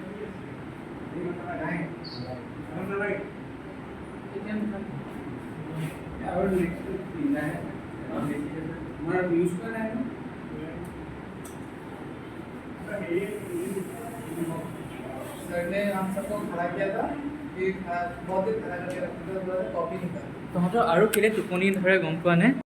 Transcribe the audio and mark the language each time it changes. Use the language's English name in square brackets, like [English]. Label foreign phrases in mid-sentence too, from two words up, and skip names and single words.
[Hindi] राइट और नेक्स्ट दिन है हमारा यूज करना है सर ने हम सबको खड़ा किया था कि बहुत देर खड़ा करके रखा था कॉपी नहीं कर [Assamese] তহঁতৰ আৰু কেলে টোপনি ধৰে গম পোৱা নে